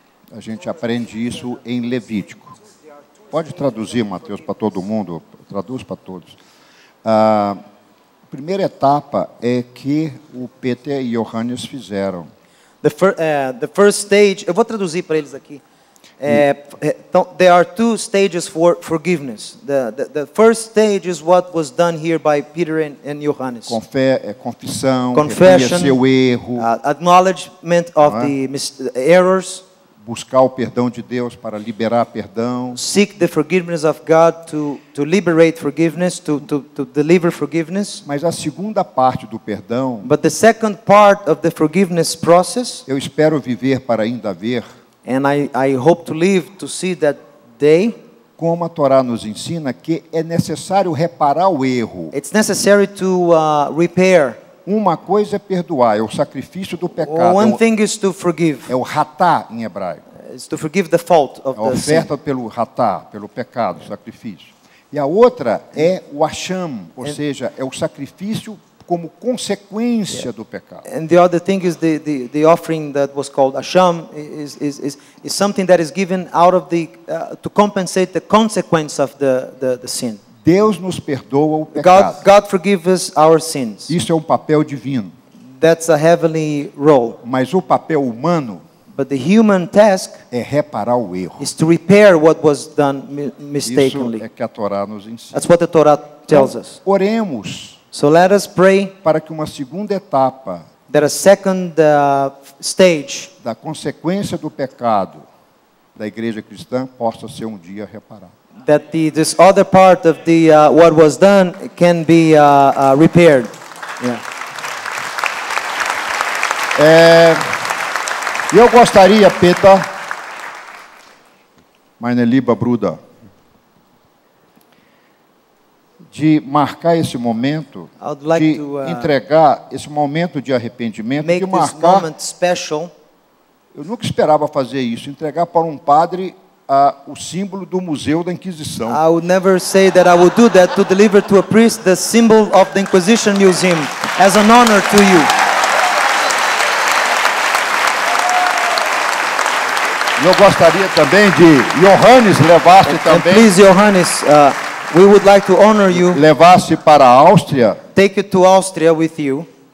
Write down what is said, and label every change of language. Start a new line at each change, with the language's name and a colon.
Portuguese: A gente aprende isso em Levítico. Pode traduzir, Mateus, para todo mundo? Traduz para todos. A primeira etapa é que o Peter e Johannes fizeram.
English: The first stage,
Portuguese: eu vou traduzir para eles aqui.
English: Então, there are two stages for forgiveness. The first stage is what was done here by Peter and Johannes.
Portuguese: Confissão,
English: Confession,
Portuguese: reconhecer o erro,
English: acknowledgement of the errors,
Portuguese: buscar o perdão de Deus para liberar perdão.
English: seek the forgiveness of God to liberate forgiveness, to deliver forgiveness.
Portuguese: Mas a segunda parte do perdão,
English: But the second part of the forgiveness process,
Portuguese: eu espero viver para ainda ver,
English: and I hope to live to see that day,
Portuguese: como a Torá nos ensina, que é necessário reparar o erro.
English: it's necessary to repair.
Portuguese: Uma coisa é perdoar, é o sacrifício do pecado.
English: One thing is to forgive.
Portuguese: É o ratá em hebraico.
English: is to forgive the fault of
Portuguese: A
English: the sin.
Portuguese: oferta pelo ratá, pelo pecado, sacrifício. E a outra é o Hasham, ou seja, é o sacrifício como consequência do pecado.
English: And the other thing is the offering that was called Asham is something that is given out of to compensate the consequence of the sin.
Portuguese: Deus nos perdoa o pecado.
English: God forgives our sins.
Portuguese: Isso é um papel divino.
English: That's a heavenly role.
Portuguese: Mas o papel humano
English: But the human task
Portuguese: é reparar o erro.
English: is to repair what was done mistakenly.
Portuguese: Isso é que a Torá nos ensina.
English: That's what the Torah tells us.
Portuguese: Oremos
English: So let us pray
Portuguese: para que uma segunda etapa
English: that a second stage
Portuguese: da consequência do pecado da igreja cristã possa ser um dia reparada.
English: that this other part of what was done can be repaired. Yeah.
Portuguese: E eu gostaria, Peter,
German: meine liebe Bruder,
Portuguese: de marcar esse momento,
English: I would like
Portuguese: de
English: to,
Portuguese: entregar esse momento de arrependimento,
English: Make
Portuguese: de
English: this
Portuguese: marcar.
English: moment special.
Portuguese: Eu nunca esperava fazer isso, entregar para um padre o símbolo do Museu da Inquisição.
English: I would never say that I would do that, to deliver to a priest the symbol of the Inquisition Museum as an honor to you.
Portuguese: E eu gostaria também de Johannes levasse
English: And
Portuguese: também,
English: please, Johannes, we would like to honor you.
Portuguese: levasse para a Áustria.
English: Take it to Austria with you.